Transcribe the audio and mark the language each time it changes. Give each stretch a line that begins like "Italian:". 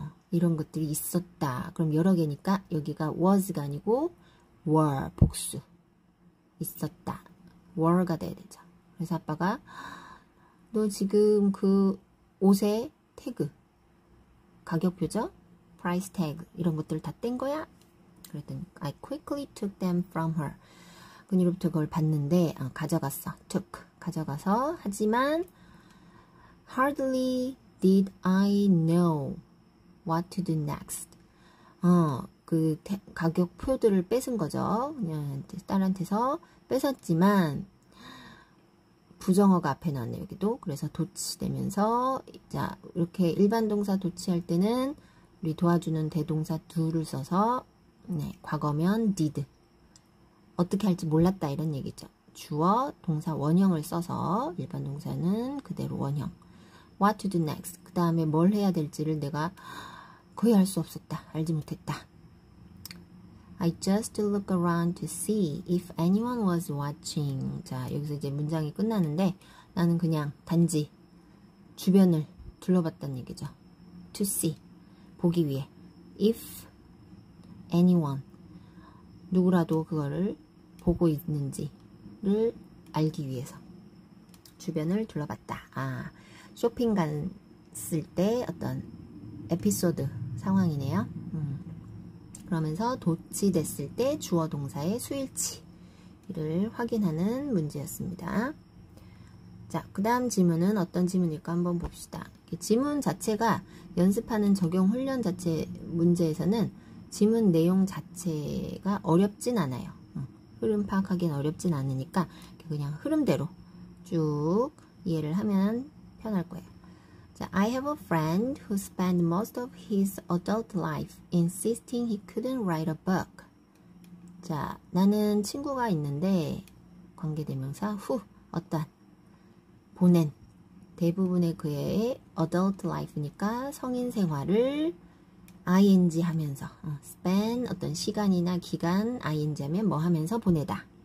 Korean: 이런 것들이 있었다. 그럼 여러 개니까 여기가 was가 아니고 were, 복수. 있었다. were가 돼야 되죠. 그래서 아빠가 너 지금 그 옷의 태그, 가격표죠? price tag 이런 것들 다 뗀 거야?
English: 그랬더니 I quickly took them from her.
Korean: 그녀로부터 그걸 봤는데 가져갔어.
English: took
Korean: 가져가서 하지만
English: hardly did I know what to do next.
Korean: 그 가격표들을 뺏은 거죠. 그냥 딸한테서 뺏었지만 부정어가 앞에 나왔네요. 여기도. 그래서 도치되면서 자, 이렇게 일반 동사 도치할 때는 우리 도와주는 대동사 do를 써서 과거면 did. 어떻게 할지 몰랐다 이런 얘기죠. 주어, 동사 원형을 써서 일반 동사는 그대로 원형.
English: What to do next.
Korean: 그 다음에 뭘 해야 될지를 내가 거의 알 수 없었다. 알지 못했다.
English: I just look around to see if anyone was watching.
Korean: 자, 여기서 이제 문장이 끝나는데 나는 그냥 단지 주변을 둘러봤다는 얘기죠.
English: To see.
Korean: 보기 위해.
English: If anyone.
Korean: 누구라도 그거를 보고 있는지를 알기 위해서. 주변을 둘러봤다. 쇼핑 갔을 때 어떤 에피소드 상황이네요. 그러면서 도치됐을 때 주어 동사의 수일치를 확인하는 문제였습니다. 자, 그 다음 지문은 어떤 지문일까 한번 봅시다. 지문 자체가 연습하는 적용 훈련 자체 문제에서는 지문 내용 자체가 어렵진 않아요. 흐름 파악하기는 어렵진 않으니까 그냥 흐름대로 쭉 이해를 하면 편할 거예요.
English: 자, I have a friend who spent most of his adult life insisting he couldn't write a book.
Korean: 자, 나는 친구가 있는데 관계대명사 who, 어떤, 보낸, 대부분의 그의 adult life니까 성인 생활을 ing 하면서 spend 어떤 시간이나 기간 ing 하면 뭐 하면서 보내다.